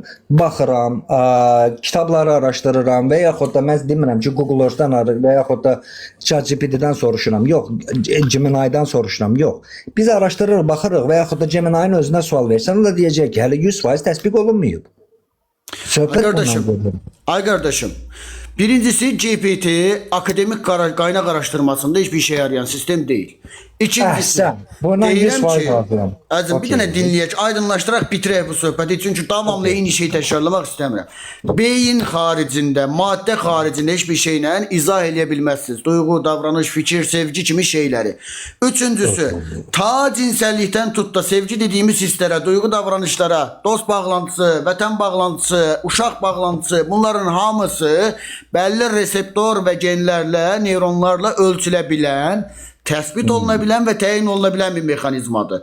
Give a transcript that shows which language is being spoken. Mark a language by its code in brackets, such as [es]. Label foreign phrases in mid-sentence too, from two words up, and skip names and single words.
[az] Baxıram, kitabları araşdırıram və yaxud da mən demirəm ki, Google Earth-dən və yaxud da ChatGPT-dən soruşuram. Yox, Gemini-dan soruşuram. Yox. Biz araşdırırıq, baxırıq və yaxud da Gemini-nin özünə sual versən, o da deyəcək ki, hələ 100% təsbiq olunmayıb. Ay qardaşım, birincisi [tr] GPT akademik qaynaq araşdırmasında hiçbir işe yarayan sistem değil. [az] İkincisi, deyirəm ki, əzim, bir dənə dinləyək, aydınlaşdıraq, bitirək bu söhbəti, çünki davamlı eyni şeyi təkrarlamaq istəmirəm. Beyin xaricində, maddə xaricində heç bir şeylə izah eləyə bilməzsiniz. Duyğu, davranış, fikir, sevgi kimi şeyləri. Üçüncüsü, ta cinsəllikdən tut da sevgi dediyimiz hisslərə, duyğu davranışlara, dost bağlantısı, vətən bağlantısı, uşaq bağlantısı, bunların hamısı bəlli reseptor və genlərlə, neyronlarla ölçülə bilən, təsbit oluna bilən və təyin oluna bilən bir mexanizmadır.